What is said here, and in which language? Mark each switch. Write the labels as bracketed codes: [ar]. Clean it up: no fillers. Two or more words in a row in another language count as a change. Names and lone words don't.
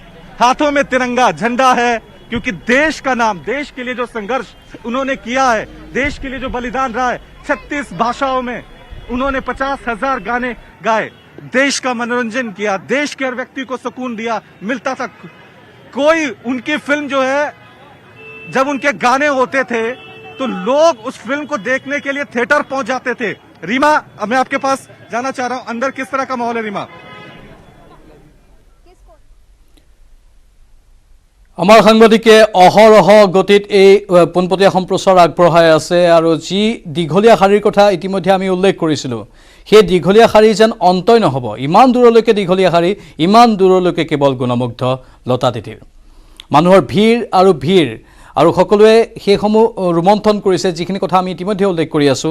[hi] हाथों में तिरंगा झंडा है, क्योंकि देश का नाम, देश के लिए जो संघर्ष उन्होंने किया है, देश के लिए जो बलिदान रहा है, 36 भाषाओं में उन्होंने 50,000 गाने गाए, देश का मनोरंजन किया, देश के हर व्यक्ति को सुकून दिया, मिलता था। कोई उनकी फिल्म जो है, जब उनके गाने होते थे तो लोग उस फिल्म को देखने के लिए थिएटर पहुंच जाते थे। रीमा, अब मैं आपके पास जाना चाह रहा हूं, अंदर किस तरह का माहौल है रीमा? [as] আমাৰ সাংবাদিকে অহৰহ গতিত এই পোনপটীয়া সম্প্ৰচাৰ আগবঢ়াই আছে আৰু যি দীঘলীয়া শাৰীৰ কথা ইতিমধ্যে আমি উল্লেখ কৰিছিলোঁ, সেই দীঘলীয়া শাৰী যেন অন্তই নহ'ব, ইমান দূৰলৈকে দীঘলীয়া শাৰী, ইমান দূৰলৈকে কেৱল গুণমুগ্ধ লতা দিদিৰ মানুহৰ ভিৰ আৰু সকলোৱে সেইসমূহ ৰোমন্থন কৰিছে, যিখিনি কথা আমি ইতিমধ্যে উল্লেখ কৰি আছোঁ।